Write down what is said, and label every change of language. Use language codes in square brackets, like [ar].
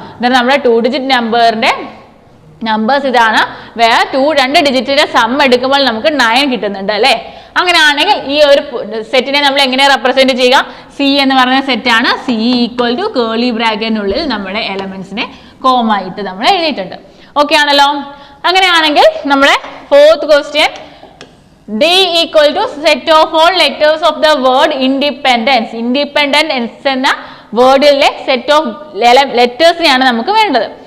[ml] എന്നാൽ നമ്മുടെ 2 ഡിജിറ്റ് നമ്പറിന്റെ നമ്പേഴ്സ് ഇതാണ്. വേറെ 2 ഡിജിറ്റിന്റെ സം എടുക്കുമ്പോൾ നമുക്ക് 9 കിട്ടുന്നുണ്ട് അല്ലെ. അങ്ങനെയാണെങ്കിൽ ഈ ഒരു സെറ്റിനെ നമ്മൾ എങ്ങനെ റെപ്രസെന്റ് ചെയ്യുക? സി എന്ന് പറയുന്ന സെറ്റാണ്. [en] C equal to [ml] കേർലി ബ്രാക്കറ്റിനുള്ളിൽ നമ്മുടെ എലമെന്റ്സിനെ കോമ ആയിട്ട് നമ്മൾ എഴുതിയിട്ടുണ്ട്. ഓക്കെ ആണല്ലോ. അങ്ങനെയാണെങ്കിൽ നമ്മുടെ [en] 4th question, D equal to set of all letters of the word independence. [ml] Independence എന്ന വേർഡിലെ സെറ്റ് ഓഫ് ലെറ്റേഴ്സിനെയാണ് നമുക്ക് വേണ്ടത്.